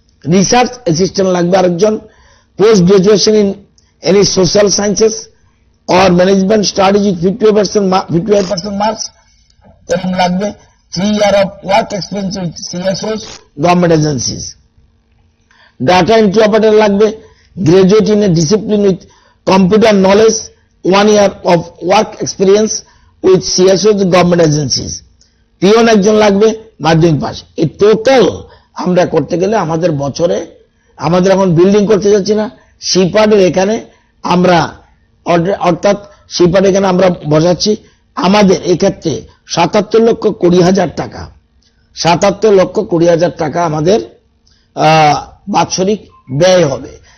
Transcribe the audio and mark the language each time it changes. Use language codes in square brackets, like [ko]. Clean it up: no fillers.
[en] research assistant [bn] লাগবে আরেকজন। [en] post graduation in any social sciences or management studies with 55% marks [bn] এরকম লাগবে। [en] 3 years of work experience with CSOs, government agencies. Data entry operator [bn] লাগবে, [en] graduate in a discipline with computer knowledge, 1 year of work experience with CSOs, government agencies. [bn] Peon একজন লাগবে, মাধ্যমিক pass. এই total আমরা করতে গেলে আমাদের বছরে, আমাদের এখন বিল্ডিং করতে যাচ্ছি না, সিপার্ডের এখানে আমরা অর্থাৎ সিপার্ড এখানে আমরা বসাচ্ছি, আমাদের এক্ষেত্রে 77,20,000 টাকা, 77,20,000 টাকা আমাদের বাৎসরিক ব্যয় হবে।